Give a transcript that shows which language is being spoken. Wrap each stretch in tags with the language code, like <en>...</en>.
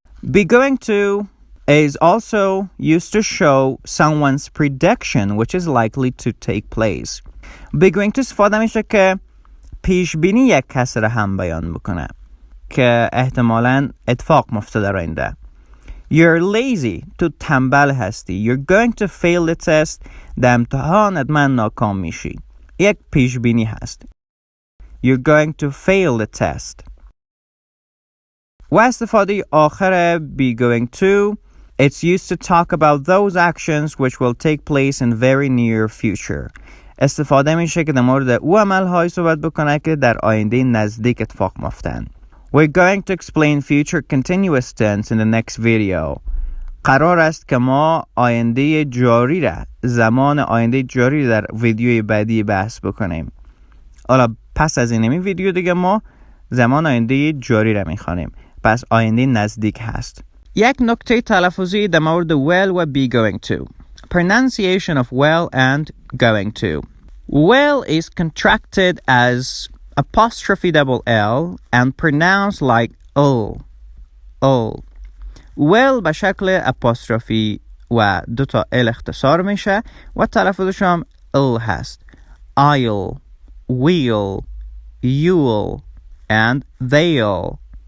<en>Be going to is also used to show someone's prediction which is likely to take place.</en> <fa>Be going to استفاده میشه که پیش بینی یک کس را هم بیان بکنه که احتمالاً اتفاق مفته در آینده.</fa> <en>You're lazy.</en> <fa>تو تنبل هستی.</fa> <en>You're going to fail the test.</en> <fa>در امتحان حتما ناکام میشی. یک پیش بینی هست.</fa> <en>You're going to fail the test.</en> <fa>و استفاده آخر</fa> <en>be going to, it's used to talk about those actions which will take place in very near future.</en> <fa>استفاده میشه که در مورد او عمل‌های صحبت بکنه که در آینده نزدیک اتفاق میفتن.</fa> <en>We're going to explain future continuous tense in the next video.</en> <fa>قرار است که ما آینده جاری را، زمان آینده جاری در ویدیوی بعدی بحث بکنیم. حالا پس از این ویدیو دیگه ما زمان آینده جاری را میخوانیم. پس آینده نزدیک هست. یک نکته تلفظی در مورد will و be going to.</fa> <en>Pronunciation of will and going to. Will is contracted as apostrophe double L and pronounced like ul.</en> <fa>Will به شکل apostrophe و دوتا L اختصار میشه و تلفظش هم ul هست.</fa> <en>I'll, we'll, you'll and they'll.</en>